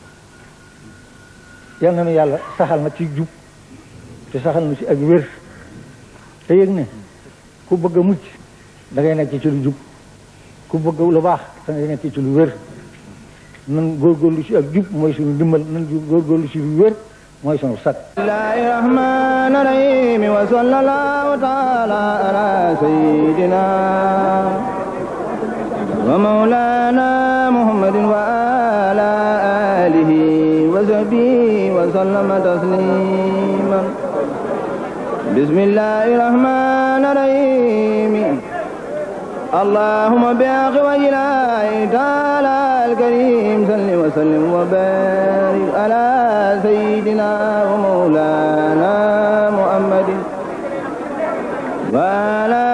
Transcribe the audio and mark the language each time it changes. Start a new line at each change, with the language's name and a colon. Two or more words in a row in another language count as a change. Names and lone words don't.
Wolof: yal na nu yàlla saxal na ci jub te saxal na ci ak wér te yëg ne ku bëgg a mucc da ngay nekk ci lu jub ku bëgg lu baax da ngay nekk ci lu wér nan góorgóorlu ci ak jub mooy suñu dimbal nan góorgóorlu ci lu wér mooy sunu sat
Arabic: بسم الله الرحمن الرحيم وصلى الله تعالى على سيدنا ومولانا محمد وعلى آله وصحبه وسلم تسليما بسم الله الرحمن الرحيم اللهم بحق وجهه تعالى الكريم صل وسلم وبارك على سيدنا ومولانا محمد وعلى